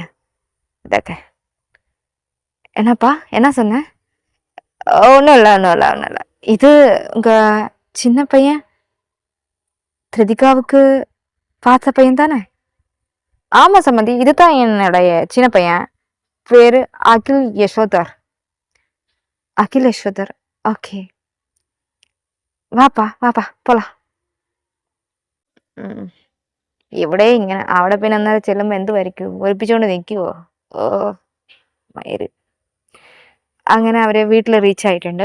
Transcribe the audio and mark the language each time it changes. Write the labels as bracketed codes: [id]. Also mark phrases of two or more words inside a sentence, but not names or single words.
[ta] இதக்க. என்னப்பா? என்ன சொன்ன? ஒண்ணும் இல்ல, ஒண்ணும் இல்ல, ஒண்ணும் இல்ல. இது உங்க சின்ன பையன் கிருதிகாவுக்கு பார்த்த பையன் தானே? ஆமா சம்மந்தி. இதுதான் என்னுடைய சின்ன பையன். பேரு அகில் யசோதர். [ml] അഖിൽ യശോധർ. ഓക്കെ, വാപ്പാ വാപ്പാ പോലാ. ഇവിടെ ഇങ്ങനെ അവിടെ പിന്നെ അന്നേരം ചെല്ലുമ്പോ എന്ത് വരയ്ക്കും, ഒളിപ്പിച്ചോണ്ട് നിൽക്കുവോ? ഓ മയിര്. അങ്ങനെ അവരെ വീട്ടിൽ റീച്ച് ആയിട്ടുണ്ട്.